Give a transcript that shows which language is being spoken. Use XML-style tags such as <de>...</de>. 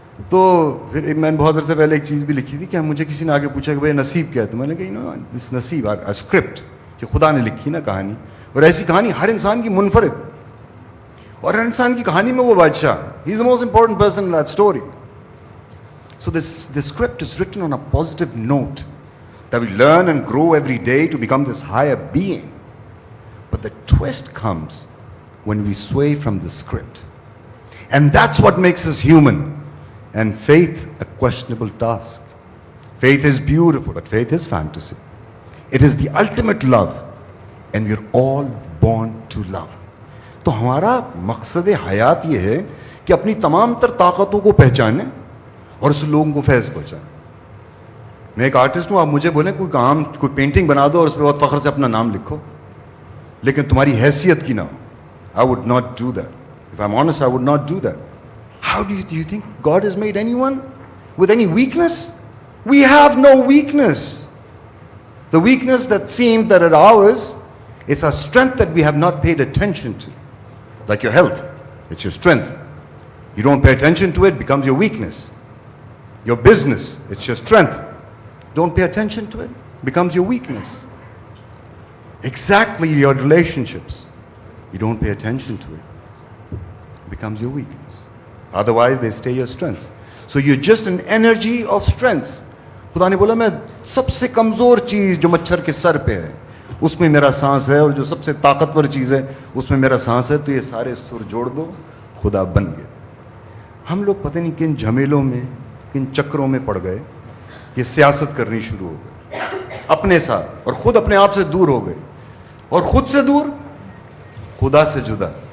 <hi>तो फिर मैंने बहुत अरसे पहले एक चीज़ भी लिखी थी कि मुझे किसी ने आगे पूछा कि भाई नसीब क्या है. तो मैंने कहा</hi> <en>no, this naseeb or script</en> <hi>कि खुदा ने लिखी ना कहानी. और ऐसी कहानी हर इंसान की मुनफरिद. और हर इंसान की कहानी में वो बादशाह,</hi> <en>He is the most important person in that story. So this script is written on a positive note that we learn and grow every day to become this higher being. But the twist comes when we sway from the script. And that's what makes us human. And faith a questionable task. Faith is beautiful, but faith is fantasy. It is the ultimate love, and we're all born to love.</en> <hi>तो हमारा मकसद हयात ये है कि अपनी तमाम तर ताकतों को पहचानें और उस लोगों को फैज़ पहुँचाएं. मैं एक आर्टिस्ट हूँ, आप मुझे बोलें कोई काम, कोई पेंटिंग बना दो और उस पर बहुत फ़ख्र से अपना नाम लिखो, लेकिन तुम्हारी हैसियत की ना हो.</hi> <en>I would not do that. If I'm honest, I would not do that. How do you think God has made anyone with any weakness? We have no weakness. The weakness that seems that at ours is a strength that we have not paid attention to. Like your health, it's your strength. You don't pay attention to it, becomes your weakness. Your business, it's your strength. Don't pay attention to it, becomes your weakness. Exactly your relationships. You don't pay attention to it, becomes your weakness. Otherwise, they stay your strength. So you're just an energy of strength.</en> <hi>खुदा ने बोला मैं सबसे कमज़ोर चीज़ जो मच्छर के sir पे है उसमें मेरा सांस है, और जो सबसे ताकतवर चीज़ है उसमें मेरा सांस है. तो ये सारे सुर जोड़ दो, खुदा बन गए. हम लोग पता नहीं किन झमेलों में, किन चक्रों में पड़ गए, ये सियासत करनी शुरू हो गई अपने साथ, और ख़ुद अपने आप से दूर हो गए, और ख़ुद से दूर खुदा से जुदा.</hi>